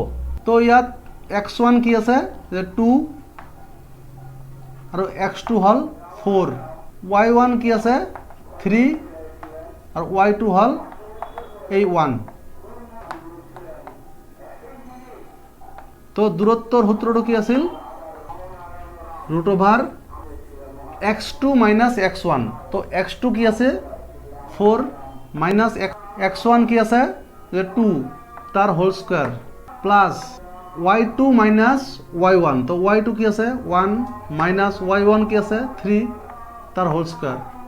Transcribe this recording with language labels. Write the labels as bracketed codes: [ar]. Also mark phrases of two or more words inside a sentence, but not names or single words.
[as] তো ইয়াত x1 কি আছে যে 2 আৰু x2 হ'ল 4, y1 কি আছে 3 আৰু y2 হ'ল এই 1। তো দূৰত্বৰ সূত্ৰটো কি আছিল √x2 - x1। তো x2 কি আছে 4 মাইনাস x1 কি আছে যে 2 তার হোল [en] square plus [as] y2 - y1, তো y2 কি আছে 1 মাইনাস y1 কি আছে 3 তার হোল স্কয়ার।